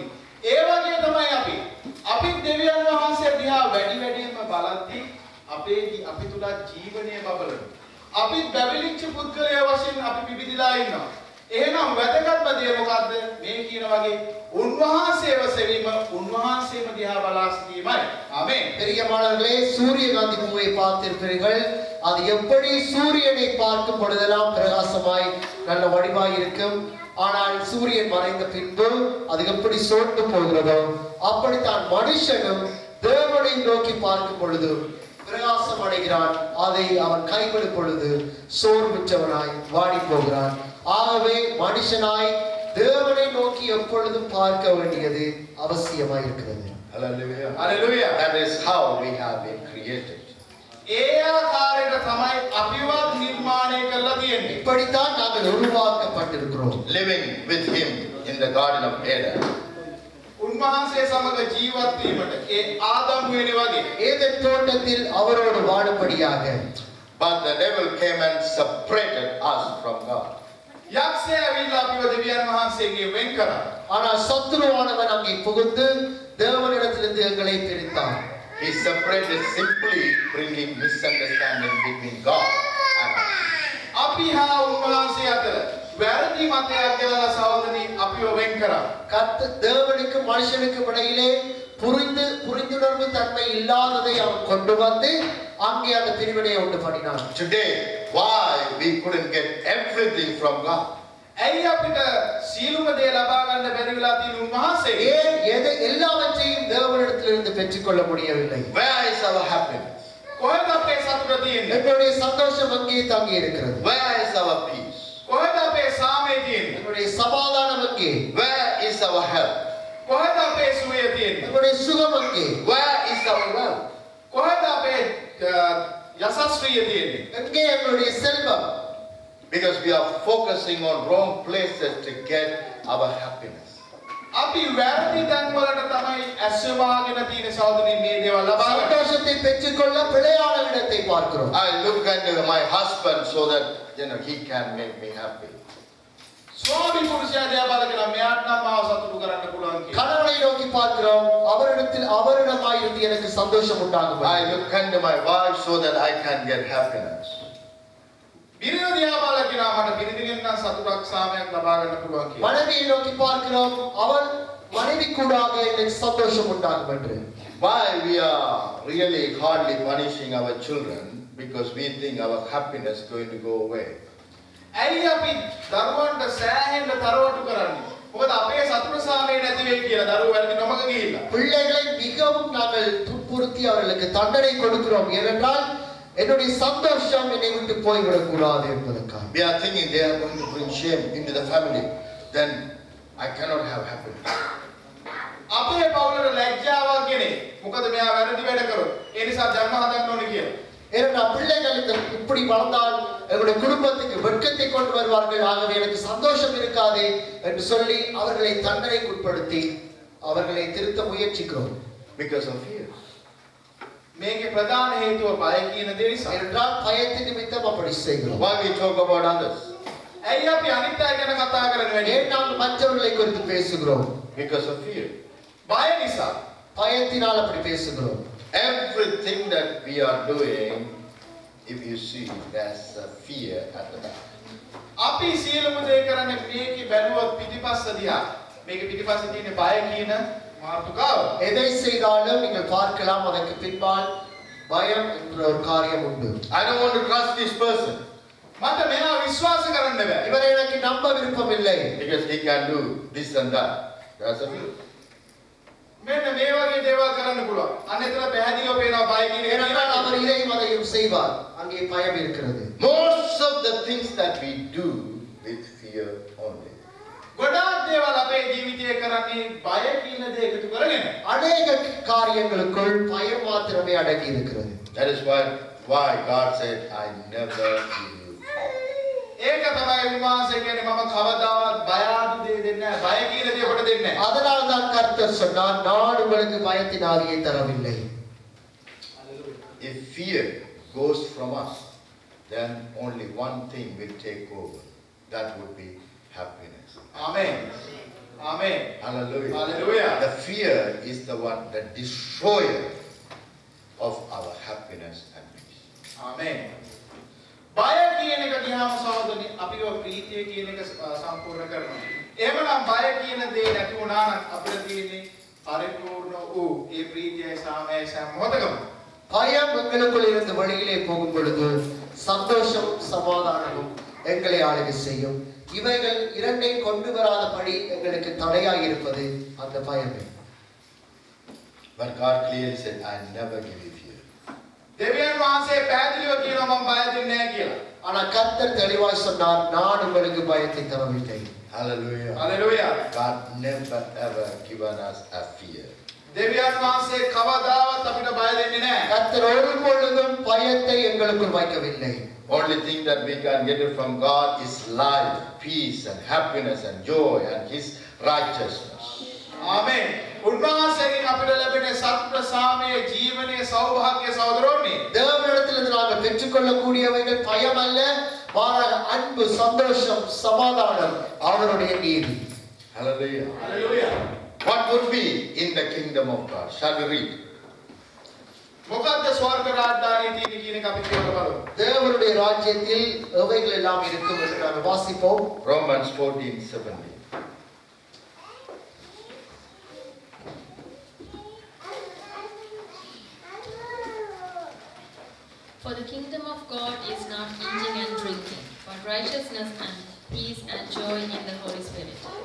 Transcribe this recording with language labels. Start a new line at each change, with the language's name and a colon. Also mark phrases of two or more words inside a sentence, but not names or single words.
Sinhala: ඒ වගේ තමයි අපි දෙවියන් වහන්සේ දිහා වැඩි වැඩියෙන්ම බලද්දී අපි තුල ජීවනය බබලනවා. අපි බැබලිච්ච පුද්ගලයා වශයෙන් අපි පිබිදිලා ඉන්නවා. එහෙනම් වැදගත්ම දේ මොකද්ද? මේ කියන වගේ උන්වහන්සේව සෙවීම උන්වහන්සේම දිහා බලා සිටීමයි. ආමේන්.
Tamil: ஆமென். பிரியமானவர்களே, சூரியகாந்தி பூவை பார்த்திருப்பீர்கள். அது எப்படி சூரியனை பார்க்கும் பொழுதெல்லாம் பிரகாசமாய் நல்ல வடிவாய் இருக்கும். ஆனால் சூரியன் மறைந்த பின்பு அது எப்படி சோர்ந்து போகிறதோ அப்படித்தான் மனுஷனும் தேவனை நோக்கி பார்க்கும் பொழுது பிரகாசம் அடைகிறான். அதை அவன் கைவிடும் பொழுது சோர்வுற்றவனாய் வாடி போகிறான். ஆகவே மனுஷனாய் தேவனை நோக்கி எப்பொழுதும் பார்க்க வேண்டியது அவசியமாய் இருக்கிறது.
English: Hallelujah. Hallelujah. That is how we have been created.
Sinhala: ඒ ආකාරයට තමයි අපිවත් නිර්මාණය කරලා තියෙන්නේ.
Tamil: இப்படித்தான் நாங்கள் உருவாக்கப்பட்டிருக்கிறோம்.
English: Living with him in the Garden of Eden.
Sinhala: උන්වහන්සේ සමග ජීවත් වීමට ඒ ආදම් වෙන්නේ වගේ.
Tamil: ஏதேன் தோட்டத்தில் அவரோடு வாழும்படியாக.
English: But the devil came and separated us from God.
Sinhala: යක්ෂයා ඇවිල්ලා අපිව දෙවියන් වහන්සේගෙන් වෙන් කරා.
Tamil: ஆனால் சத்துருவானவன் அங்கே புகுந்து தேவனிடத்திலிருந்து எங்களை பிரித்தான்.
English: He separated, simply bringing misunderstanding between God and us.
Sinhala: අපි හා උන්වහන්සේ අතර වැරදි මතයක් ගෙනලා සහෝදරනි අපිව වෙන් කරා.
Tamil: தேவனுக்கும் மனுஷனுக்கும் இடையிலே புரிந்துணர்வு தன்மை இல்லாததை அவன் கொண்டு வந்து அங்கே அந்த பிரிவினையை உண்டு பண்ணினான்.
English: Today, why we couldn't get everything from God?
Sinhala: ඇයි අපිට සීලුම දේ ලබා ගන්න බැරි වෙලා තියෙන උන්වහන්සේ?
Tamil: ஏன் எல்லாவற்றையும் தேவனிடத்திலிருந்து பெற்றுக்கொள்ள முடியவில்லை?
English: Where is our happiness?
Sinhala: කොහෙද අපේ සතුට තියෙන්නේ?
Tamil: எங்களுடைய சந்தோஷம் அங்கே தங்கி இருக்கிறது.
English: Where is our peace?
Sinhala: කොහෙද අපේ සාමය තියෙන්නේ?
Tamil: எங்களுடைய சமாதானம் அங்கே.
English: Where is our health?
Sinhala: කොහෙද අපේ සුවය තියෙන්නේ?
Tamil: எங்களுடைய சுகம் அங்கே.
English: Where is our wealth?
Sinhala: කොහෙද අපේ යසස්විය තියෙන්නේ?
Tamil: எங்கே எங்களுடைய செல்வம்?
English: Because we are focusing on wrong places to get our happiness.
Sinhala: අපි වැරදි තැන් වලට තමයි ඇස්වමාගෙන තියෙන සහෝදරනි මේ දේවල් ලබා ගන්න.
Tamil: சந்தோஷத்தை பெற்றுக்கொள்ள பிழையான இடத்தை பார்க்கிறோம்.
English: I look at my husband so that he can make me happy.
Sinhala: ස්වාමි පුරුෂයා දිහා බලගෙන මෙයාට නම් මාව සතුටු කරන්න පුළුවන් කියලා.
Tamil: கணவனை நோக்கி பார்க்கிறோம். அவரிடமாயிருந்து எனக்கு சந்தோஷம் உண்டாகும்.
English: I look at my wife so that I can get happiness.
Sinhala: බිරිඳ දිහා බලගෙන මට බිරිඳගෙන් නම් සතුටක් සාමයක් ලබා ගන්න පුළුවන් කියලා.
Tamil: மனைவியை நோக்கி பார்க்கிறோம். அவள் மனைவி கூடாக எனக்கு சந்தோஷம் உண்டாகும் என்று.
English: Why we are really hardly punishing our children? Because we think our happiness is going to go away.
Sinhala: ඇයි අපි දරුවන්ට සෑහෙන්න තරවටු කරන්නේ? මොකද අපේ සතුට සාමය නැති වෙයි කියලා දරුවෝ වැරදි නොමග ගිහිල්ලා.
Tamil: பிள்ளைகளை மிகவும் நாங்கள் துன்புறுத்தி அவர்களுக்கு தண்டனை கொடுக்கிறோம். ஏனென்றால் என்னுடைய சந்தோஷம் என்னை விட்டு போய்விடக் கூடாது என்பதற்காக.
English: We are thinking they are going to bring shame into the family. Then I cannot have happiness.
Sinhala: අපේ පවුලට ලැජ්ජාවක් ගෙනේ. මොකද මෙයා වැරදි වැඩ කරොත්. ඒ නිසා ධර්ම හදන්න ඕනේ කියලා.
Tamil: ஏனென்றால் பிள்ளைகள் இப்படி வளர்ந்தால் எங்களுடைய குடும்பத்துக்கு வெட்கத்தை கொண்டு வருவார்கள். ஆகவே எனக்கு சந்தோஷம் இருக்காது என்று சொல்லி அவர்களை தண்டனைக்கு உட்படுத்தி அவர்களை திருத்த முயற்சிக்கிறோம்.
English: Because of fear.
Sinhala: මේකේ ප්‍රධාන හේතුව බය කියන දේ නිසා.
Tamil: ஏனென்றால் பயத்தின் நிமித்தம் அப்படி செய்கிறோம்.
English: Why we talk about others?
Sinhala: ඇයි අපි අනිත් අය ගැන කතා කරන්නේ වැඩි?
Tamil: ஏன் நாம் மற்றவர்களை குறித்து பேசுகிறோம்?
English: Because of fear.
Sinhala: බය නිසා.
Tamil: பயத்தினால் அப்படி பேசுகிறோம்.
English: Everything that we are doing, if you see, there's a fear at the back.
Sinhala: අපි සියලුම දේ කරන්නේ මේකේ බැලුවොත් පිටිපස්ස දිහා. මේකේ පිටිපස්සේ තියෙන බය කියන මාතෘකාව.
Tamil: எதை செய்தாலும் நீங்கள் பார்க்கலாம் அதற்கு பின்பால் பயம் என்ற ஒரு காரியம் உண்டு.
English: I don't want to trust this person
Sinhala: මට මෙයා විශ්වාස කරන්න බෑ.
Tamil: இவரை எனக்கு நம்ப விருப்பம் இல்லை.
English: because he can do this and that. That's a fear.
Sinhala: මෙන්න මේ වගේ දේවල් කරන්න පුළුවන්. අන්න එතන පැහැදිලිව පේනවා බය කියන එක.
Tamil: ஏனென்றால் அவர் இதையும் அதையும் செய்வார். அங்கே பயம் இருக்கிறது.
English: Most of the things that we do with fear only.
Sinhala: ගොඩාක් දේවල් අපේ ජීවිතයේ කරන්නේ බය කියන දේ එකතු කරගෙන.
Tamil: அநேக காரியங்களுக்குள் பயம் மாத்திரமே அடங்கி இருக்கிறது.
English: That is why God said, I never leave you.
Sinhala: ඒක තමයි උන්වහන්සේ කියන්නේ මම කවදාවත් බය ආදි දේ දෙන්නේ නැහැ. බය කියන දේ ඔබට දෙන්නේ නැහැ.
Tamil: அதனால் தான் கர்த்தர் சொன்னார், நான் உங்களுக்கு பயத்தின் ஆவியை தரவில்லை.
English: If fear goes from us, then only one thing will take over. That would be happiness.
Sinhala: ආමේන්. ආමේන්.
English: Hallelujah. Hallelujah. The fear is the one, the destroyer of our happiness and peace.
Sinhala: ආමේන්. බය කියන එක දිහාම සහෝදරනි අපිව ප්‍රීතිය කියන එක සම්පූර්ණ කරනවා. එහෙමනම් බය කියන දේ නැති වුණා නම් අපිට තියෙන්නේ පරිපූර්ණ වූ වූ ඒ ප්‍රීතියයි සාමයයි සෑම මොහොතකම
Tamil: பயம் எங்களுக்குள் இருந்து வெளியிலே போகும் பொழுது சந்தோஷம் சமாதானமும் எங்களை ஆளுகை செய்யும். இவைகள் இரண்டையும் கொண்டு வராதபடி எங்களுக்கு தடையாய் இருப்பது அந்த பயமே.
English: But God clearly said, I never give you fear.
Sinhala: දෙවියන් වහන්සේ පැහැදිලිව කියනවා මම බය දෙන්නේ නැහැ කියලා.
Tamil: ஆனா கர்த்தர் தெளிவாய் சொன்னார், நான் உங்களுக்கு பயத்தை தரவில்லை.
English: Hallelujah.
Sinhala: හලෙලූයා.
English: God never ever given us a fear.
Sinhala: දෙවියන් වහන්සේ කවදාවත් අපිට බය දෙන්නේ නැහැ.
Tamil: கர்த்தர் ஒரு பொழுதும் பயத்தை எங்களுக்குள் வைக்கவில்லை.
English: Only thing that we can get it from God is life, peace and happiness and joy and His righteousness.
Sinhala: ආමේන්. උන්වහන්සේගෙන් අපිට ලැබෙන සත්‍ය සාමයේ ජීවනයේ සෞභාග්‍ය සහෝදරෝනි.
Tamil: தேவனிடத்திலிருந்து நாங்கள் பெற்றுக்கொள்ளக்கூடியவைகள் பயம் அல்ல, மாறாக அன்பு, சந்தோஷம், சமாதானம், அவருடைய நீதி.
English: Hallelujah.
Sinhala: හලෙලූයා.
English: What would be in the kingdom of God? Shall we read?
Sinhala: මොකද්ද ස්වර්ග රාජධානියේ තියෙන කියන එක අපි කියවලා බලමු.
Tamil: தேவனுடைய ராஜ்யத்தில் எவைகள் எல்லாம் இருக்கும் என்று நாங்கள் வாசிப்போம்.
English: Romans 14:17. For the kingdom of God is not eating and drinking, but righteousness and peace and joy in the Holy Spirit.